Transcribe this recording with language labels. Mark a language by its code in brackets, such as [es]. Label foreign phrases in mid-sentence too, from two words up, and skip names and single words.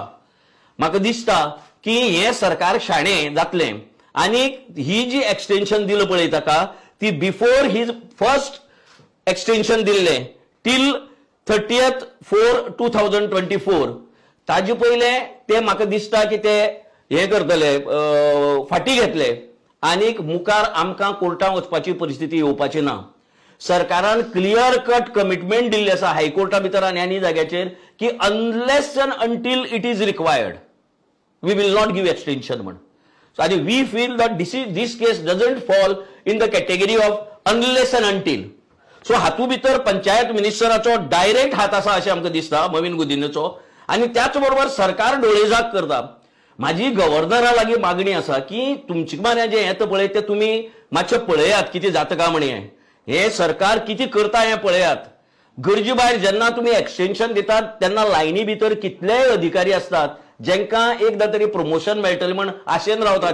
[kok] म्हाका दिसता की हें सरकार शाणें जातलें आनी ही जी एक्सटेंशन दिली पळय ताका ती [en] before his first extension [kok] दिल्लें टील 30/4/2024 ताजे पयले ते म्हाका दिसता की ते हे करतले, फाटी घेतले आनीक मुखार आमकां कोर्टांत वचपाची परिस्थिती येवपाची ना. सरकारान [en] clear cut commitment [kok] दिल्ली आसा हायकोर्टा भितर आनी आनी जाग्याचेर की [en] unless and until it is required we will not give extension [kok] म्हण. [en] आनी we feel that this case doesn't fall in the category of unless and until. [kok] सो हातूंत भितर पंचायत मिनिस्टराचो डायरेक्ट हात आसा अशें आमकां दिसता, मवीन गुदिन्यचो. आणि त्याचबरोबर सरकार डोळेजाग करता. माझी गव्हर्नरा लागीं मागणी आसा की तुमचे माने जे येता पळय ते तुमी मातशें पळयात कितें जाता काय म्हणून. हे सरकार कितें करता हें पळयात. गरजे भायर जेन्ना तुमी एक्सटेंशन दितात तेन्ना लायनी भितर कितलेय अधिकारी असतात जेंकां एकदां तरी प्रमोशन मेळटलें म्हण आशेन रावता.